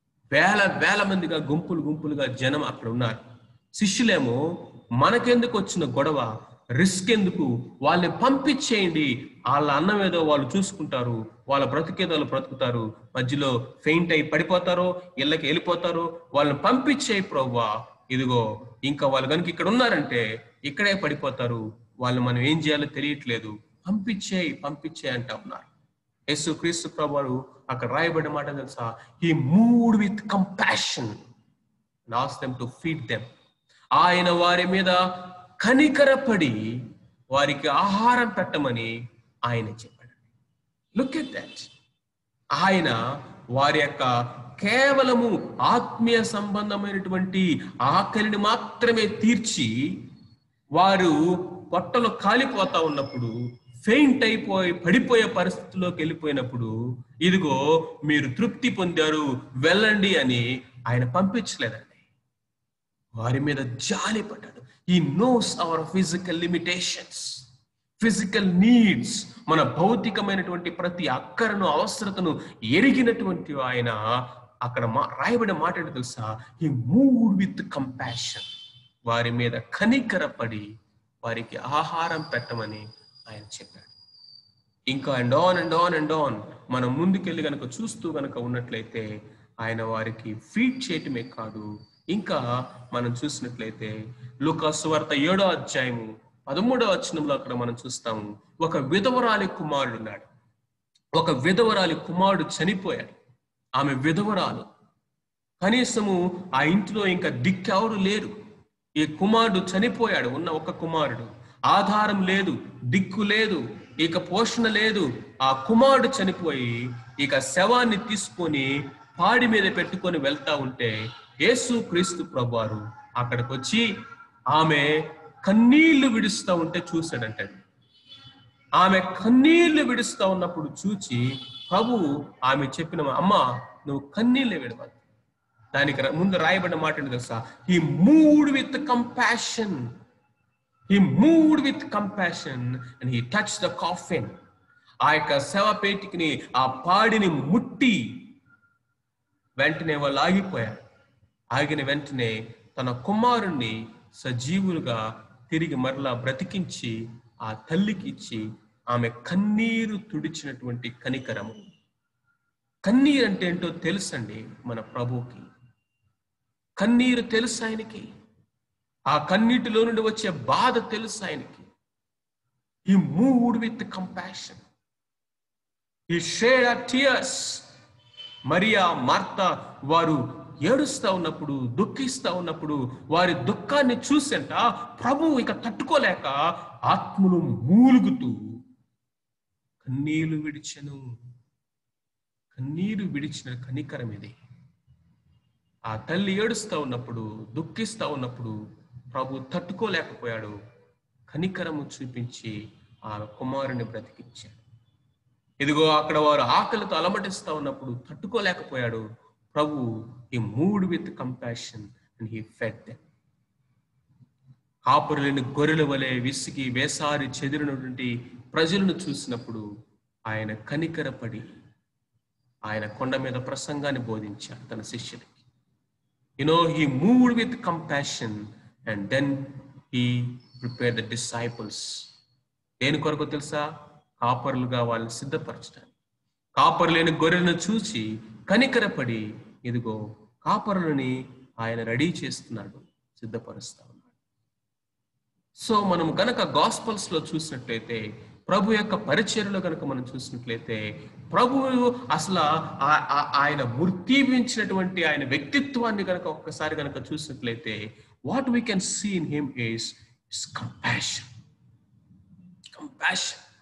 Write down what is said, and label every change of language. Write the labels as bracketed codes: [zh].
[te] వేల వేల మందిగా గుంపులు గుంపులుగా జనం అక్కడ ఉన్నారు. శిష్యులేమో మనకెందుకు వచ్చిన గొడవ, రిస్క్ ఎందుకు, వాళ్ళని పంపించేయండి, వాళ్ళ అన్నం ఏదో వాళ్ళు చూసుకుంటారు, వాళ్ళ బ్రతికేదో వాళ్ళు బ్రతుకుతారు, మధ్యలో ఫెయింట్ అయి పడిపోతారో ఇళ్ళకి వెళ్ళిపోతారో, వాళ్ళని పంపించేయి ప్రభువా, ఇదిగో ఇంకా వాళ్ళు కనుక ఇక్కడ ఉన్నారంటే ఇక్కడే పడిపోతారు, వాళ్ళు మనం ఏం చేయాలో తెలియట్లేదు, పంపించేయి అంటా ఉన్నారు. యేసు క్రీస్తు ప్రభువు అక్కడ రాయబడిన మాట తెలుసా? [en] He moved with compassion and asked them to feed them. [te] ఆయన వారి మీద కనికరపడి వారికి ఆహారం పెట్టమని ఆయన చెప్పాడు. [en] Look at that. [te] ఆయన వారి యొక్క కేవలము ఆత్మీయ సంబంధమైనటువంటి ఆకలిని మాత్రమే తీర్చి, వారు పొట్టలు కాలిపోతా ఉన్నప్పుడు, ఫెయింట్ అయిపోయి పడిపోయే పరిస్థితిలోకి వెళ్ళిపోయినప్పుడు, ఇదిగో మీరు తృప్తి పొందారు వెళ్ళండి అని ఆయన పంపించలేదండి. వారి మీద జాలి పడ్డాడు. [en] He knows our physical limitations, physical needs. [te] మన భౌతికమైనటువంటి ప్రతి అక్కరను, అవసరతను ఎరిగినటువంటి ఆయన అక్కడ రాయబడిన మాట ఏంటో తెలుసా? [en] He moved with compassion. [te] వారి మీద కనికరపడి వారికి ఆహారం పెట్టమని ఆయన చెప్పాడు. ఇంకా అండ్ ఆన్ మనం ముందుకెళ్ళి గనక చూస్తూ గనక ఉన్నట్లయితే ఆయన వారికి ఫీడ్ చేయటమే కాదు, ఇంకా మనం చూసినట్లయితే లూకా సువార్త 7వ అధ్యాయము 13వ వచనంలో అక్కడ మనం చూస్తాము, ఒక విధవరాలి కుమారుడు ఉన్నాడు. ఒక విధవరాలి కుమారుడు చనిపోయాడు. ఆమె విధవరాలు, కనీసము ఆ ఇంట్లో ఇంకా దిక్కెవరు లేరు. ఈ కుమారుడు చనిపోయాడు, ఉన్న ఒక కుమారుడు, ఆధారం లేదు, దిక్కు లేదు, ఇక పోషణ లేదు. ఆ కుమారుడు చనిపోయి ఇక శవాన్ని తీసుకొని పాడి మీద పెట్టుకొని వెళ్తా ఉంటే యేసు క్రీస్తు ప్రభువారు అక్కడికి వచ్చి ఆమె కన్నీళ్లు విడుస్తూ ఉంటే చూశాడంటే, ఆమె కన్నీళ్లు విడుస్తూ ఉన్నప్పుడు చూచి ప్రభువు ఆమె చెప్పిన, అమ్మా నువ్వు కన్నీళ్లు విడవద్దు. దానికి ముందు రాయబడిన మాట ఏంటి తెలుసా? [en] He moved with compassion. He moved with compassion and he touched the coffin. [te] ఆ యొక్క శవపేటికని, ఆ పాడిని ముట్టి వెంటనే వాళ్ళు ఆగిపోయారు. ఆగిన వెంటనే తన కుమారుణ్ణి సజీవులుగా తిరిగి మరలా బ్రతికించి ఆ తల్లికి ఇచ్చి ఆమె కన్నీరు తుడిచినటువంటి కనికరము. కన్నీరు అంటే ఏంటో తెలుసండి మన ప్రభువుకి. కన్నీరు తెలుసు ఆయనకి. ఆ కన్నీటిలో నుండి వచ్చే బాధ తెలుసు ఆయనకి. [en] He moved with compassion. He shed our tears. [te] Mariya, Martha వారు ఏడుస్తా ఉన్నప్పుడు, దుఃఖిస్తా ఉన్నప్పుడు వారి దుఃఖాన్ని చూసంట ప్రభువు ఇక తట్టుకోలేక ఆత్మను మూలుగుతూ కన్నీరు విడిచెను. కన్నీరు విడిచిన కనికరం ఇది. ఆ తల్లి ఏడుస్తా ఉన్నప్పుడు, దుఃఖిస్తా ఉన్నప్పుడు ప్రభు తట్టుకోలేకపోయాడు. కనికరము చూపించి ఆ కుమారుని బ్రతికించాడు. ఇదిగో అక్కడ వారు ఆకలితో అలమటిస్తా ఉన్నప్పుడు తట్టుకోలేకపోయాడు ప్రభు. [en] He moved with compassion and he fed them. [te] కాపురులేని గొర్రెల వలె విసిగి వేసారి చెదిరినటువంటి ప్రజలను చూసినప్పుడు ఆయన కనికరపడి ఆయన కొండ మీద ప్రసంగాన్ని బోధించాడు తన శిష్యులకి. [en] He moved with compassion and then he prepared the disciples. [te] దేని కొరకు తెలుసా? కాపరులుగా వాళ్ళని సిద్ధపరచడానికి. కాపరు లేని గొర్రెలను చూసి కనికరపడి ఇదిగో కాపరులని ఆయన రెడీ చేస్తున్నాడు, సిద్ధపరుస్తా ఉన్నాడు. సో మనం గనక గాస్పల్స్ లో చూసినట్లయితే, ప్రభు యొక్క పరిచర్యలో కనుక మనం చూసినట్లయితే, ప్రభువు అసలు ఆయన మూర్తిభించినటువంటి ఆయన వ్యక్తిత్వాన్ని కనుక ఒక్కసారి కనుక చూసినట్లయితే, [en] What we can see in him is compassion. Compassion.